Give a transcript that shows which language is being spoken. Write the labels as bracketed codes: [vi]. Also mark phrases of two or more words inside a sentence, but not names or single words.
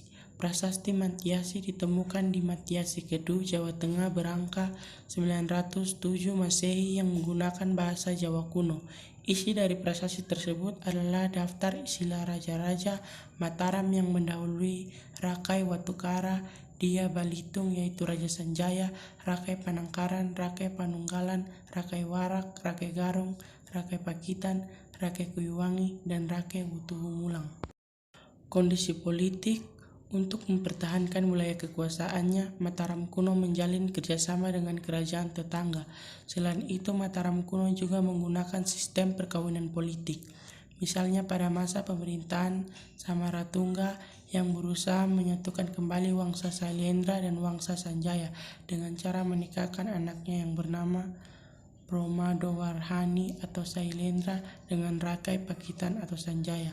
[id] Prasasti Mantiasi ditemukan di Matiasi Kedu, Jawa Tengah berangka 907 Masehi yang menggunakan bahasa Jawa kuno. Isi dari prasasti tersebut adalah daftar istilah raja-raja Mataram yang mendahului Rakai Watukara, Dia Balitung yaitu Raja Sanjaya, Rakai Panangkaran, Rakai Panunggalan, Rakai Warak, Rakai Garung, Rakai Pakitan, Rakai Kuyuwangi, dan Rakai Wutuhumulang. Kondisi politik. Untuk mempertahankan wilayah kekuasaannya, Mataram kuno menjalin kerjasama dengan kerajaan tetangga. Selain itu, Mataram kuno juga menggunakan sistem perkawinan politik. Misalnya pada masa pemerintahan Samaratungga yang berusaha menyatukan kembali Wangsa Sailendra dan Wangsa Sanjaya dengan cara menikahkan anaknya yang bernama Promadowarhani atau Sailendra dengan Rakai Pakitan atau Sanjaya.